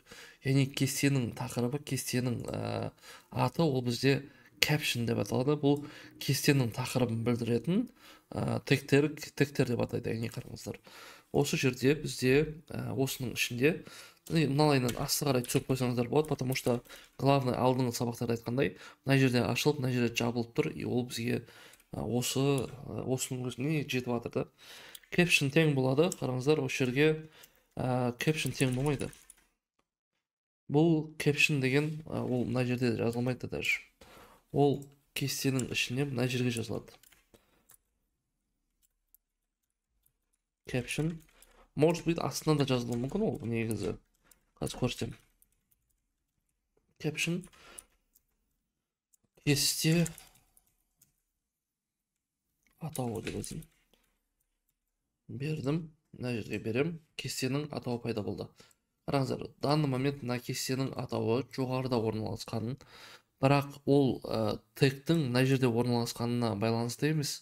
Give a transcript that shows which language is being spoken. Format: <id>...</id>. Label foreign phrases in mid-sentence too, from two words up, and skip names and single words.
<kk>Яғни кестенің тақырыбы, кестенің аты ол бізде caption деп аталады. Бұл кестенің тақырыбын білдіретін тегтер деп атайды. Яғни қараңыздар. Осы жерде бізде осының ішінде мыналайынан асты қарай түсіп қойсаңыздар болады,</kk> <ru>потому что главный</ru> <kk>алдыңғы сабақтарда айтқандай, мына жерде ашылып, мына жерде жабылып тұр, и ол бізге осының өзіне жетіп жатыр да. Caption тең болады, қараңыздар, осы жерге caption тең болмайды. Бұл caption деген ол мына жерде жазылмайды даже. Ол кестенің ішіне мына жерге жазылады. Caption.</kk> <ru>Может быть,</ru> <kk>астына да жазылуы мүмкін, ол негізі. Қазір көрсетем. Caption. Кесте атауы деп өзім. Бердім. Мына жерге берем. Кестенің атауы пайда болды. Қараңыздар,</kk> <ru>данный момент</ru> <kk>мына кестенің атауы жоғарыда орналасқанын, бірақ ол тегтің мына жерде орналасқанына байланысты емес.</kk>